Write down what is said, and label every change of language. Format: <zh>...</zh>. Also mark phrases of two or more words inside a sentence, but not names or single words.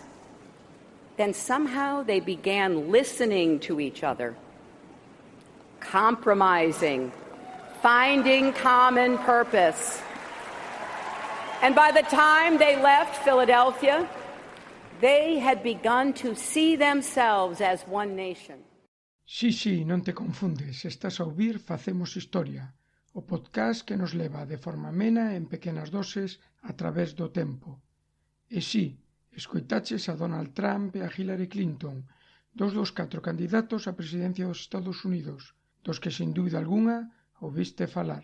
<en>Then somehow they began listening to each other, compromising, finding common purpose. And by the time they left Philadelphia, they had begun to see themselves as one nation.</en> <gl>Sí, non te confundes, estás a ouvir Facemos Historia, o podcast que nos leva de forma amena en pequenas doses a través do tempo. E sí, escoitaches a Donald Trump e a Hillary Clinton, dos dos 4 candidatos á presidencia dos Estados Unidos, dos que sin dúbida algunha ouviste falar.</gl>